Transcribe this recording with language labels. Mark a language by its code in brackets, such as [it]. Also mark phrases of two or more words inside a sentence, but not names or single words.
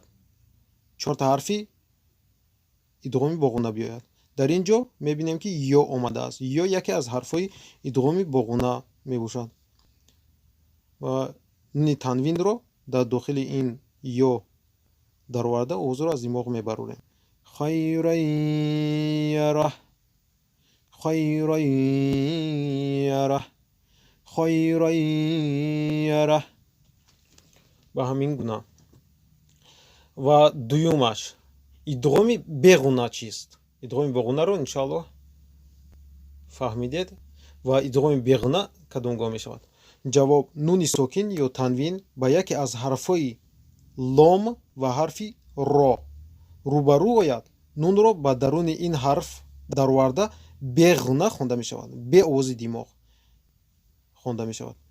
[tg] 4та ҳарфи идғоми боғуна биёяд. дар ин ҷо мебинем ки ё омадааст. ё яке аз ҳарфҳои идғоми боғуна мебошад ва нуни танвинро дар дохили ин ё дароварда овозро аз димоғ мебарорем. [ar] خيرا يره، خيرا يره، خيرا يره. [tg] ба ҳамин гуна. ва дуюмаш: идғоми беғуна чист? идғоми боғунаро иншоаллоҳ фаҳмидед. ва идғоми беғуна кадом гоҳ мешавад? ҷавоб: нуни сокин ё танвин ба яке аз ҳарфҳои лом ва ҳарфи ро рӯбарӯ ояд, нунро ба даруни ин ҳарф дароварда беғуна хонда мешавад, бе овози димоғ хонда мешавад.